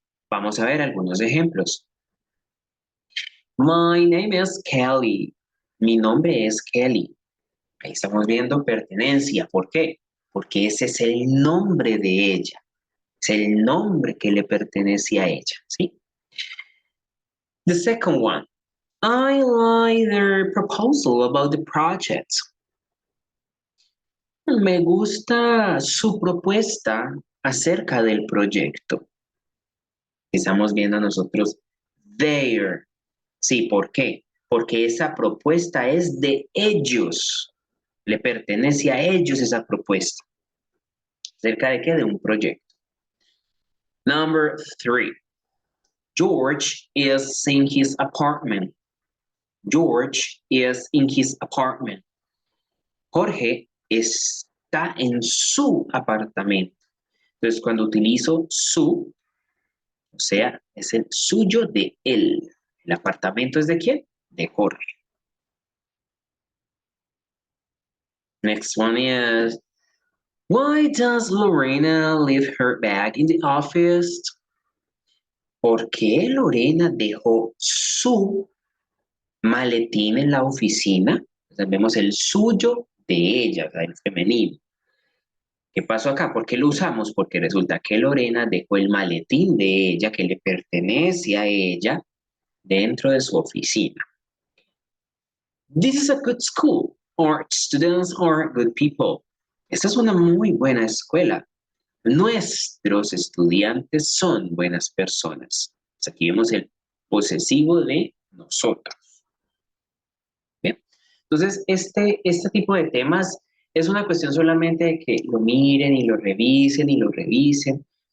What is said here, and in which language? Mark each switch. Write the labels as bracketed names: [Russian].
[Spanish] Vamos a ver algunos ejemplos. [English] My name is Kelly. [Spanish] Mi nombre es Kelly. Ahí estamos viendo pertenencia. ¿Por qué? Porque ese es el nombre de ella. Es el nombre que le pertenece a ella. [English] ¿Sí? The second one. I like their proposal about the project. [Spanish] Me gusta su propuesta acerca del proyecto. Estamos viendo nosotros their. Sí, ¿por qué? Porque esa propuesta es de ellos. Le pertenece a ellos esa propuesta. ¿Acerca de qué? De un proyecto. [English] Number 3. George is in his apartment. George is in his apartment. [Spanish] Jorge está en su apartamento. Entonces, cuando utilizo su, o sea, es el suyo de él. ¿El apartamento es de quién? De Jorge. [English] Next one is, why does Lorena leave her bag in the office? [Spanish] ¿Por qué Lorena dejó su maletín en la oficina? Entonces, vemos el suyo de ella, o sea, el femenino. ¿Qué pasó acá? ¿Por qué lo usamos? Porque resulta que Lorena dejó el maletín de ella, que le pertenece a ella, dentro de su oficina. [English] This is a good school. Our students are good people. [Spanish] Esta es una muy buena escuela. Nuestros estudiantes son buenas personas. Pues aquí vemos el posesivo de nosotros. Bien. Entonces, este tipo de temas es una cuestión solamente de que lo miren y lo revisen y lo revisen.